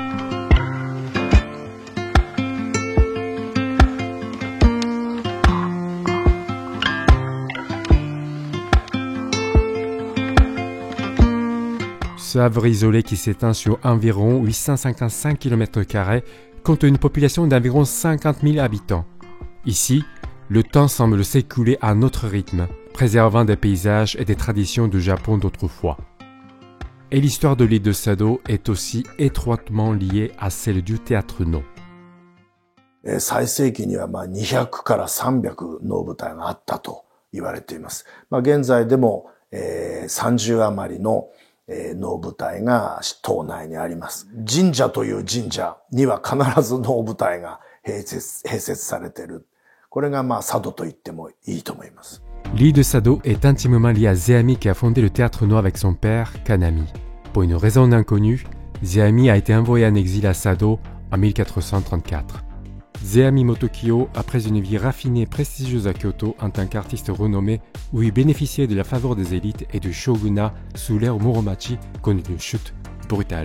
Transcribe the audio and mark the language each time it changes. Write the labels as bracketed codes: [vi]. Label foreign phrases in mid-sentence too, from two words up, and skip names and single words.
[fr] Ce havre isolé qui s'étend sur environ 855 km² compte une population d'environ 50 000 habitants. Ici, le temps semble s'écouler à notre rythme, préservant des paysages et des traditions du Japon d'autrefois. Et l'histoire de l'île de Sado est aussi étroitement liée à celle du théâtre Noh. [ja] 最盛期には200から300能舞台があったと言われています。現在でも30余りの能舞台が島内にあります。神社という神社には必ず能舞台が併設されている。これが佐渡と言ってもいいと思います。 [fr] L'île de Sado est intimement liée à Zeami qui a fondé le théâtre Noh avec son père, Kanami. Pour une raison inconnue, Zeami a été envoyé en exil à Sado en 1434. Zeami Motokyo, après une vie raffinée et prestigieuse à Kyoto en tant qu'artiste renommé, où il bénéficiait de la faveur des élites et du shogunat sous l'ère Muromachi, connaît une chute brutale.